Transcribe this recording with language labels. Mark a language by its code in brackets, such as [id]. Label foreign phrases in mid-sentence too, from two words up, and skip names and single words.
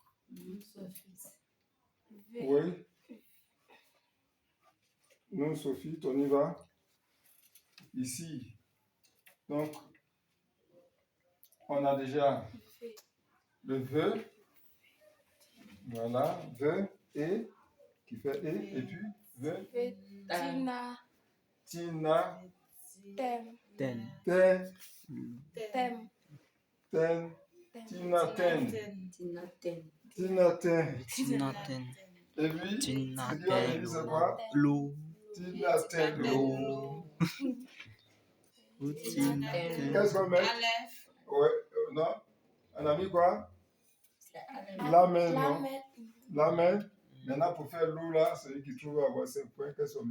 [fr] Oui. Non, Sophie, on y va. Ici. Donc, on a déjà le VE. Voilà. VE, et, qui fait et puis VE. Tina. Tina. Tem. Ten. Ten. Tem. Ten. Tina, ten. Tina Ten. Tina, ten. Tinaten. Et puis, Tinaten. c'est quoi? L'eau. Tina, ten, l'eau. Tinaten. Qu'est-ce qu'on met? Aleph. Ouais, non. On a mis quoi? C'est Aleph. La main, non? La main. Maintenant, pour faire l'eau, là, celui qui trouve avoir 5 points, qu'est-ce qu'on met?